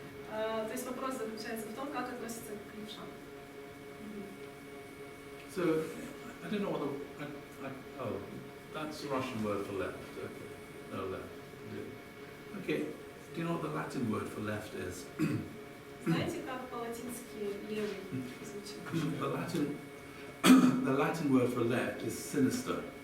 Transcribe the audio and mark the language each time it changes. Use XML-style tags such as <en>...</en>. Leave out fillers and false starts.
<ru>То есть вопрос заключается в том, как относится к левшам.</ru> <en>So, I don't know what oh, that's the Russian word for left. Okay, no left. Okay, do you know what the Latin word for left is?</en> <ru>Знаете, как по-латински левый звучит?</ru> <en>The Latin word for left is sinister.</en>